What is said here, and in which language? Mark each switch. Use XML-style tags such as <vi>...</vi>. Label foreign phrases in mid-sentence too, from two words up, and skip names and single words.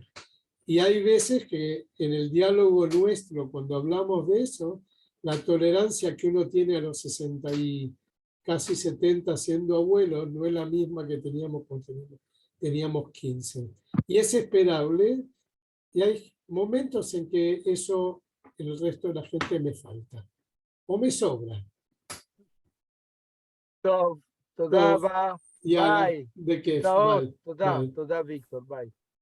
<es>Y hay veces que en el diálogo nuestro, cuando hablamos de eso, la tolerancia que uno tiene a los 60 y casi 70 siendo abuelo no es la misma que teníamos cuando teníamos 15. Y es esperable, y hay momentos en que eso en el resto de la gente me falta, o me sobra.</es> <he>טוב, תודה רבה, יאללה, ביי. בכיף, להתראות, ביי. תודה, ביי. תודה ויקטור, ביי.</he>